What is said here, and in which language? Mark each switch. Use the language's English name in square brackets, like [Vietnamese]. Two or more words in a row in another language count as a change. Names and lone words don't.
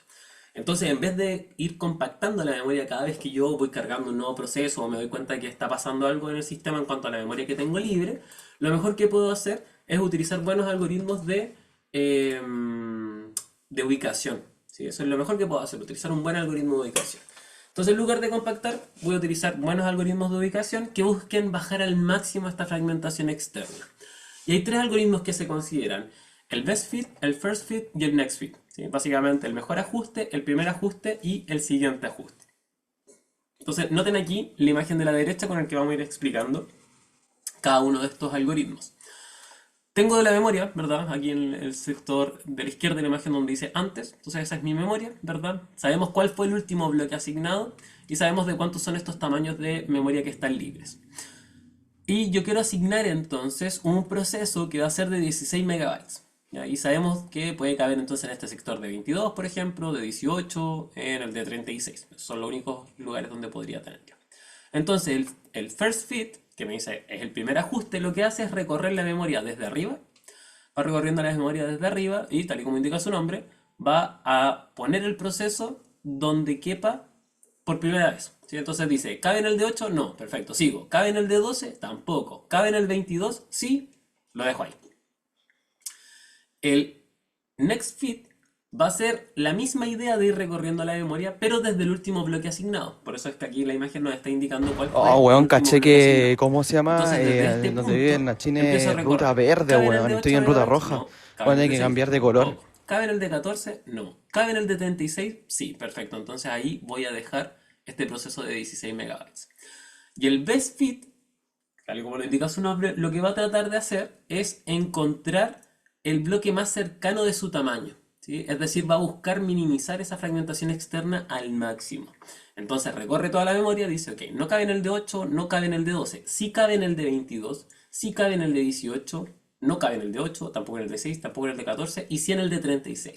[Spanish] Entonces, en vez de ir compactando la memoria cada vez que yo voy cargando un nuevo proceso o me doy cuenta de que está pasando algo en el sistema en cuanto a la memoria que tengo libre, lo mejor que puedo hacer es utilizar buenos algoritmos eh, de ubicación. ¿Sí? Eso es lo mejor que puedo hacer, utilizar un buen algoritmo de ubicación. Entonces, en lugar de compactar, voy a utilizar buenos algoritmos de ubicación que busquen bajar al máximo esta fragmentación externa. Y hay tres algoritmos que se consideran: el [English] best fit, [Spanish] el [English] first fit [Spanish] y el [English] next fit. [Spanish] ¿Sí? Básicamente el mejor ajuste, el primer ajuste y el siguiente ajuste. Entonces, noten aquí la imagen de la derecha con el que vamos a ir explicando cada uno de estos algoritmos. Tengo de la memoria, ¿verdad? Aquí en el sector de la izquierda de la imagen donde dice antes. Entonces esa es mi memoria, ¿verdad? Sabemos cuál fue el último bloque asignado y sabemos de cuántos son estos tamaños de memoria que están libres. Y yo quiero asignar entonces un proceso que va a ser de 16 megabytes. ¿Ya? Y sabemos que puede caber entonces en este sector de 22, por ejemplo, de 18, en el de 36. Son los únicos lugares donde podría tener yo. Entonces el [English] first fit, [Spanish] que me dice es el primer ajuste, lo que hace es recorrer la memoria desde arriba. Va recorriendo la memoria desde arriba y, tal y como indica su nombre, va a poner el proceso donde quepa por primera vez. ¿Sí? Entonces dice, ¿cabe en el de 8? No, perfecto, sigo. ¿Cabe en el de 12? Tampoco. ¿Cabe en el 22? Sí, lo dejo ahí. El [English] next fit [Spanish] va a ser la misma idea de ir recorriendo la memoria, pero desde el último bloque asignado. Por eso es que aquí la imagen nos está indicando cuál Oh, fue el weón, último caché bloque que, asignado. ¿cómo se llama? Entonces desde este Donde vive en punto la China empiezo a es ruta recorrer. verde, ¿Cabe en el weón. de Estoy 8 en ruta megabytes? roja. No. ¿Cabe en Bueno, el hay de que 6? cambiar de color. Tampoco. ¿Cabe en el de 14? No. ¿Cabe en el de 36? Sí, perfecto. Entonces ahí voy a dejar este proceso de 16 megabytes. Y el [English] best fit, [Spanish] tal y como lo indica su nombre, lo que va a tratar de hacer es encontrar el bloque más cercano de su tamaño. ¿Sí? Es decir, va a buscar minimizar esa fragmentación externa al máximo. Entonces recorre toda la memoria, dice, ok, no cabe en el de 8, no cabe en el de 12, sí cabe en el de 22, sí cabe en el de 18, no cabe en el de 8, tampoco en el de 6, tampoco en el de 14 y sí en el de 36.